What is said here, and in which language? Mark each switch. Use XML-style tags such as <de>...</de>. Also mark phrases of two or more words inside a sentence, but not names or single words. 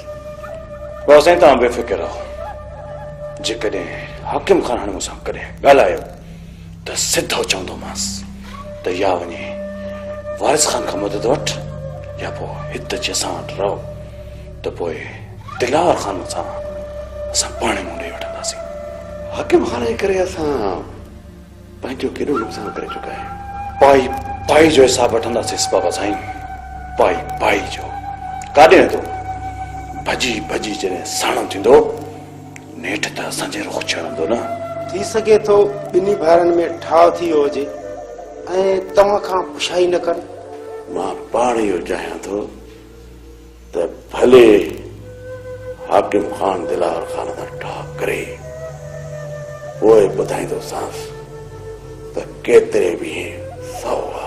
<sd>बाबा साईं तव्हां बेफ़िक्र रहो। जेकॾहिं हाकिम खान हाणे मूंसां कॾहिं ॻाल्हायो त सिधो चवंदोमांसि त या वञे वारिस खान खां मदद वठ, या पोइ हिते अची असां वटि रहो, त पोइ दिलावर खान सां असां पाण ई मुंहुं ॾेई वठंदासीं। हाकिम खान जे करे असां पंहिंजो केॾो नुक़सानु करे चुका आहियूं। पाई पाई जो हिसाब वठंदासीं बाबा साईं, पाई पाई जो। काॾे वेंदो भॼी भॼी जॾहिं साणो थींदो नेठि त असांजे रुख छणंदो न। थी सघे थो ॿिन्ही भाइरनि में ठाव थी वियो हुजे ऐं तव्हां खां पुछाई न कनि। मां पाण इहो चाहियां थो त भले हाकिम खान दिलावर खान सां ठाह करे पोइ ॿुधाईंदोसांसि त केतिरे बि सौ आहे।</sd>